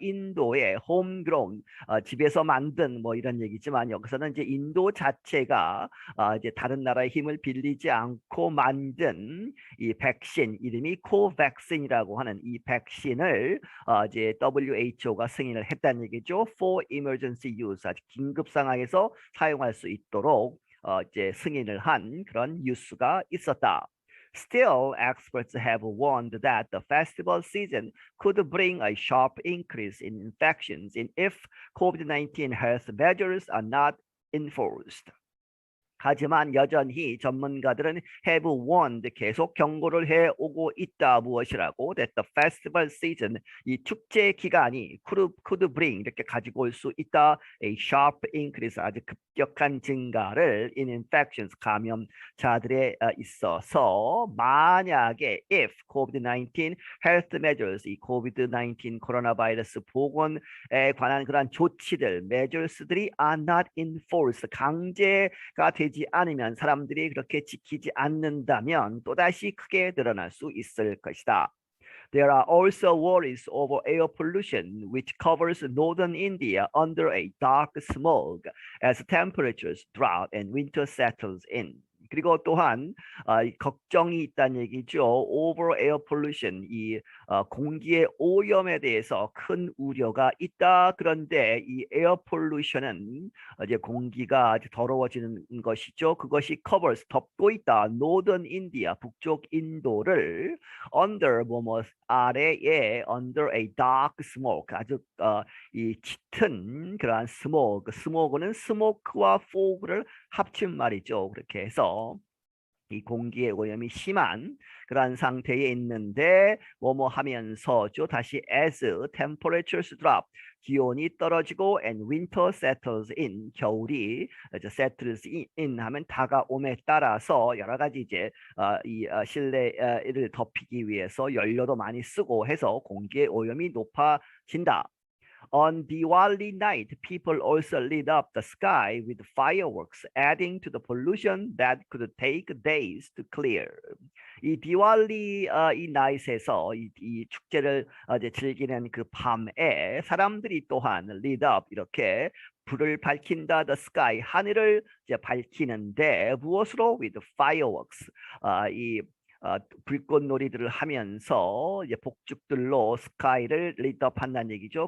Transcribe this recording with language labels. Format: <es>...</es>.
<ko>인도의 homegrown, 집에서 만든 뭐 이런 얘기지만 여기서는 이제 인도 자체가 이제 다른 나라의 힘을 빌리지 않고 만든 이 백신, 이름이 코백신이라고 하는 이 백신을 이제 WHO가 승인을 했다는 얘기죠.</ko> <en>For emergency use,</en> <ko>아주 긴급 상황에서 사용할 수 있도록 이제 승인을 한 그런 뉴스가 있었다.</ko> <en>Still, experts have warned that the festival season could bring a sharp increase in infections if COVID-19 health measures are not enforced.</en> <ko>하지만 여전히 전문가들은</ko> <en>have warned,</en> <ko>계속 경고를 해오고 있다. 무엇이라고?</ko> <en>That the festival season,</en> <ko>이 축제 기간이</ko> <en>could bring,</en> <ko>이렇게 가지고 올 수 있다.</ko> <en>A sharp increase,</en> <ko>아주 급격한 증가를</ko> <en>in infections,</en> <ko>감염자들에 있어서 만약에</ko> <en>if COVID-19 health measures,</en> <ko>이 COVID-19 코로나 바이러스 보건에 관한 그러한 조치들, measures들이</ko> <en>are not enforced,</en> <ko>강제가 되지 않으면, 사람들이 그렇게 지키지 않는다면 또다시 크게 늘어날 수 있을 것이다.</ko> <en>There are also worries over air pollution, which covers northern India under a dark smog as temperatures drop and winter settles in.</en> <ko>그리고 또한 걱정이 있다는 얘기죠.</ko> <en>Over air pollution,</en> <ko>이 공기의 오염에 대해서 큰 우려가 있다. 그런데 이 air pollution은 이제 공기가 아주 더러워지는 것이죠. 그것이 covers, 덮고 있다. Northern India, 북쪽 인도를 under, 아래에</ko> <en>under a dark smoke,</en> <ko>아주 이 짙은 그러한 스모그, 스모그는 스모크와 fog를 합친 말이죠. 그렇게 해서 이 공기의 오염이 심한 그러한 상태에 있는데 하면서죠. 다시</ko> <en>as temperatures drop,</en> <ko>기온이 떨어지고</ko> <en>and winter settles in,</en> <ko>겨울이 settles in 하면 다가옴에 따라서 여러 가지 이제 이 실내를 덮이기 위해서 연료도 많이 쓰고 해서 공기의 오염이 높아진다.</ko> <en>On Diwali night, people also lit up the sky with fireworks, adding to the pollution that could take days to clear.</en> <ko>이 디왈리 이 night에서 이 축제를 이제 즐기는 그 밤에 사람들이 또한 lit up, 이렇게 불을 밝힌다.</ko> <en>The sky,</en> <ko>하늘을 이제 밝히는데 무엇으로?</ko> <en>With fireworks,</en> <ko>이 불꽃놀이들을 하면서 이제 폭죽들로 스카이를 리드업한다는 얘기죠.</ko>